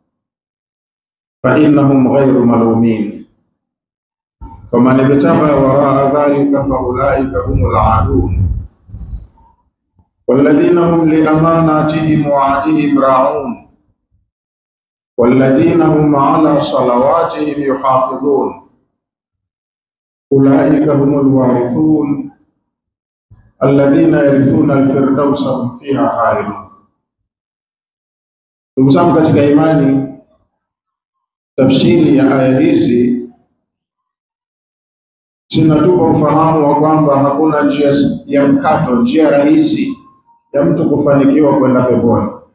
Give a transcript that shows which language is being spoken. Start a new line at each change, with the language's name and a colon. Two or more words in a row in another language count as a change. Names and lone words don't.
Arabic: فإنهم غير ملومين فمن ابتغى وراء ذلك فأولئك هم العادون والذين هم لأماناتهم وعهدهم راعون والذين هم على صلواتهم يحافظون أولئك هم الوارثون الذين يرثون الفردوس هم فيها خالدون.
Swahili: Ndugu zangu katika imani, tafsiri ya aya hizi zinatupa ufahamu wa kwamba hakuna njia ya mkato, njia rahisi ya mtu kufanikiwa kwenda peponi.